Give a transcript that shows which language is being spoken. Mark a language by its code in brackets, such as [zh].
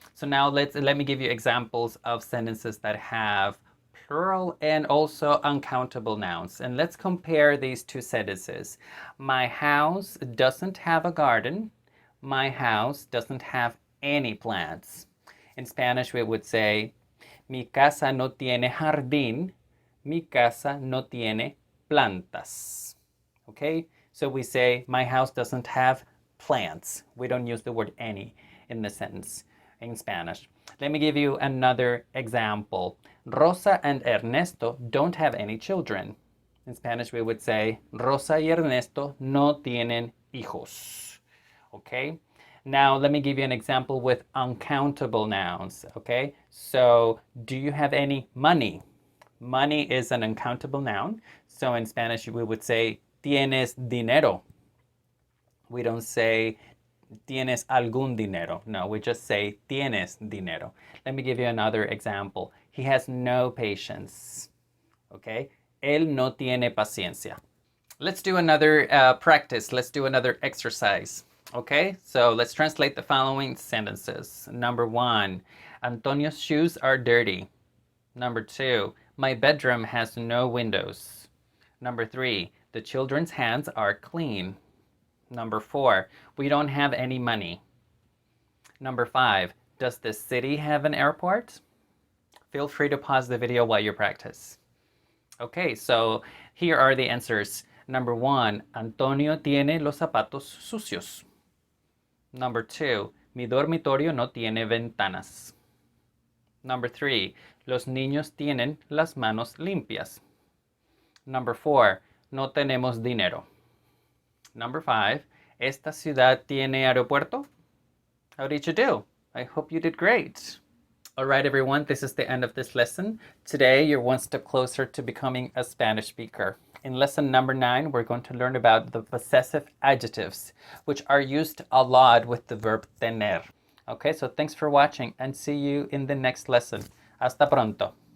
[en] So now let me give you examples of sentences that have plural and also uncountable nouns. And let's compare these two sentences. My house doesn't have a garden. My house doesn't have any plants. In Spanish, we would say, [es] mi casa no tiene jardín. Mi casa no tiene plantas. [en] Okay? So we say, my house doesn't have plants. We don't use the word any in the sentence in Spanish. Let me give you another example. Rosa and Ernesto don't have any children. In Spanish, we would say, [es] Rosa y Ernesto no tienen hijos. [en] Okay? Now, let me give you an example with uncountable nouns. Okay? So, do you have any money? Money is an uncountable noun. So, in Spanish, we would say, [es] ¿tienes dinero? [en] We don't say, [es] ¿tienes algún dinero? [en] No, we just say, [es] ¿tienes dinero? [en] Let me give you another example. He has no patience. Okay? [es] Él no tiene paciencia. [en] Let's do another practice. Let's do another exercise. Okay, so let's translate the following sentences. Number 1, Antonio's shoes are dirty. Number 2, my bedroom has no windows. Number 3, the children's hands are clean. Number 4, we don't have any money. Number 5, does the city have an airport? Feel free to pause the video while you practice. Okay, so here are the answers. Number 1, [es] Antonio tiene los zapatos sucios. [en] Number 2, [es] mi dormitorio no tiene ventanas. [en] Number 3, [es] los niños tienen las manos limpias. [en] Number 4, [es] no tenemos dinero. [en] Number 5, [es] esta ciudad tiene aeropuerto? [en] How did you do? I hope you did great. All right, everyone, this is the end of this lesson. Today, you're one step closer to becoming a Spanish speaker. In lesson number 9, we're going to learn about the possessive adjectives, which are used a lot with the verb tener. Okay, so thanks for watching and see you in the next lesson. [es] Hasta pronto.